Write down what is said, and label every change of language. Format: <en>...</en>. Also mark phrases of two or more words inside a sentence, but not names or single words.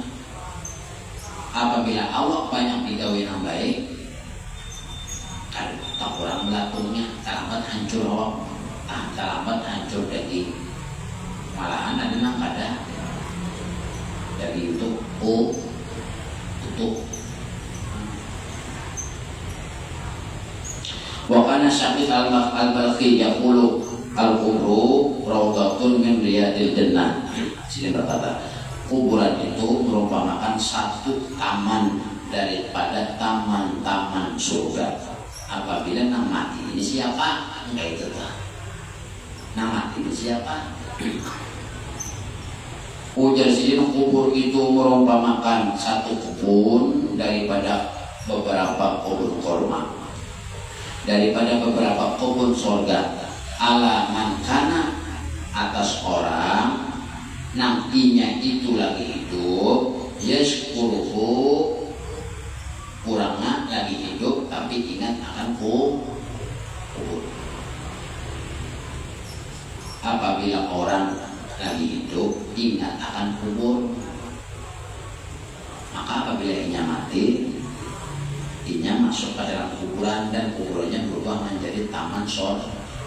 <bjn>Apabila awak banyak digawe yang baik, kan tak kurang belatungnya, terlambat hancur awak, terlambat hancur daging. Malahan ada nang kada daging itu tutup.</bjn> <ar>وكان ثابت البلخي يقول القبر روضة من رياض الجنة.</ar> <bjn>Sini berkata, kuburan itu merupakan satu taman daripada taman-taman surga. Apabila nang mati ini siapa? Enggak itu tuh. Nang mati ini siapa? Ujar sini kubur itu merupakan satu kebun daripada beberapa kebun korma, daripada beberapa kebun surga.</bjn> <ar>على من كان,</ar> <bjn>atas orang nantinya itu lagi hidup, yashkuruhu, kurangnya lagi hidup tapi ingat akan kubur. Apabila orang lagi hidup ingat akan kubur, maka apabila inya mati, inya masuk ke dalam kuburan dan kuburannya berubah menjadi taman surga.</bjn>